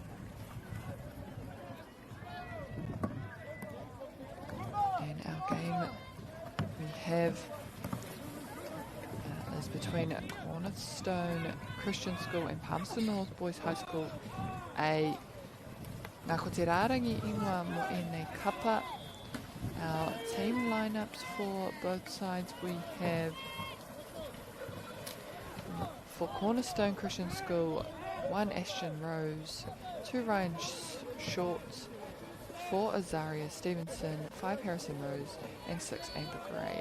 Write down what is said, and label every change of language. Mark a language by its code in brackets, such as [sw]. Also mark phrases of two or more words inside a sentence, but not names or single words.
[en] And our game we have is between Cornerstone Christian School and Palmerston North Boys High School A. [mi] Nā ko te rārangi ingoa mo ēnei kapa. [en] Our team lineups for both sides we have for Cornerstone Christian School 1 Ashton Rose, 2 Ryan Shorts, 4 Azaria Stevenson, 5 Harrison Rose and 6 Amber Gray.